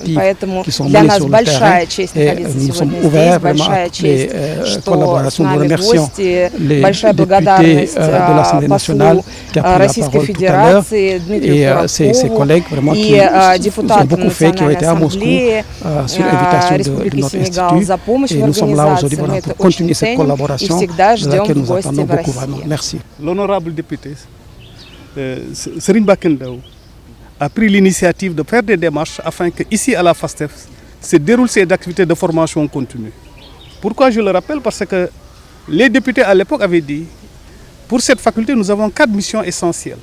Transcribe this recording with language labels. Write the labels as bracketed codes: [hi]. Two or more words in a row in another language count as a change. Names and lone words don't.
[ru] Поэтому для нас большая честь находиться сегодня здесь, большая честь, что с нами гости, большая благодарность послу Российской Федерации Дмитрию Коротков и депутатам Национальной Ассамблеи Республики Сенегал за помощь в организации. Мы это очень ценим и всегда ждем в гости в России. [fr] L'honorable député Serigne Mbacké Ndao a pris l'initiative de faire des démarches afin que ici à la FASTEF se déroulent ces activités de formation continue. Pourquoi je le rappelle? Parce que les députés à l'époque avaient dit pour cette faculté nous avons 4 missions essentielles.